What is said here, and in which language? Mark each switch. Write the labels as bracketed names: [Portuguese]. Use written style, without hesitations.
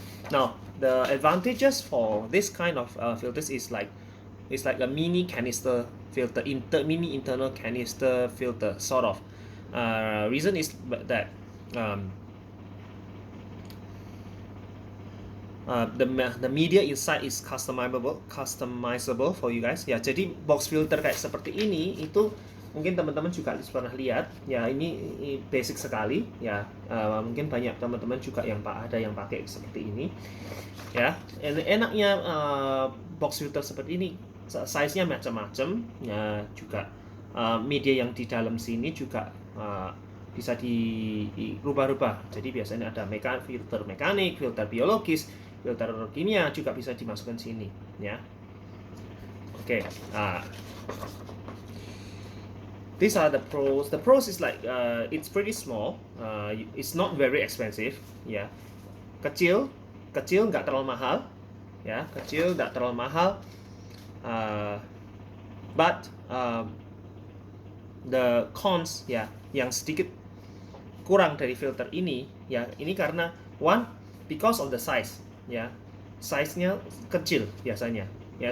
[English] Now the advantages for this kind of filters is like it's like a mini canister filter, mini internal canister filter sort of. Reason is that the media inside is customizable for you guys ya. [Indonesian] Jadi box filter kayak seperti ini itu mungkin teman-teman juga pernah lihat ya, ini basic sekali ya. Mungkin banyak teman-teman juga yang ada yang pakai seperti ini ya. Enaknya box filter seperti ini size-nya macam-macam ya, juga media yang di dalam sini juga bisa dirubah-rubah. Jadi biasanya ada filter mekanik, filter biologis, filter kimia juga bisa dimasukkan sini ya. Oke. [English] These are the pros. The pros is like it's pretty small. It's not very expensive ya. [Indonesian] Kecil nggak terlalu mahal ya. Kecil nggak terlalu mahal. [English] But the cons [Indonesian] ya, yang sedikit kurang dari filter ini ya, ini karena [English] one, because of the size [Indonesian] ya, size-nya kecil biasanya ya.